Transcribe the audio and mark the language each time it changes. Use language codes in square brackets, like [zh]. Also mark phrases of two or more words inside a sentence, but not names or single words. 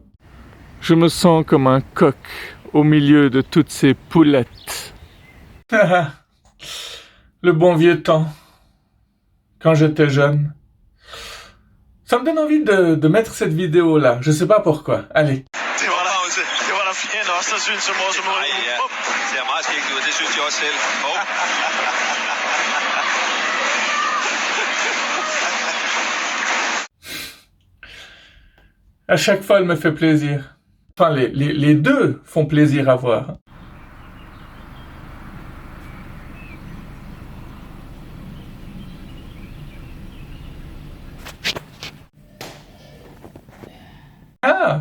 [fr] Je me sens comme un coq au milieu de toutes ces poulettes. Le bon vieux temps. Quand j'étais jeune. Ça me donne envie de mettre cette vidéo-là. Je sais pas pourquoi. Allez. [da] Det var der flere end os, der synes, som også må. Nej, ja. Det ser meget skægt ud, det synes jeg også selv. [fr] À chaque fois, elle me fait plaisir. Enfin, les deux font plaisir à voir. Ah!